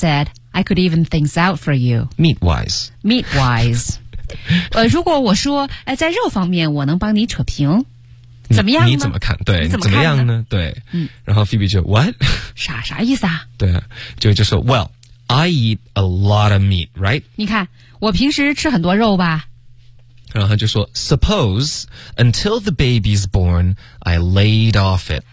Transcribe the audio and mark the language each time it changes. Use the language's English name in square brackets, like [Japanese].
[English] What if I said I could even things out for you? Meat wise. [Chinese] 如果我说在肉方面我能帮你扯平，怎么样呢？你怎么看？对，你怎么样呢？对，嗯。然后 Phoebe 就 [English] What? [Chinese] 啥意思啊？对啊，就说 [English] Well, I eat a lot of meat, right? [Chinese] 你看，我平时吃很多肉吧。然后他就说 [English] Suppose until the baby's born, I laid off it.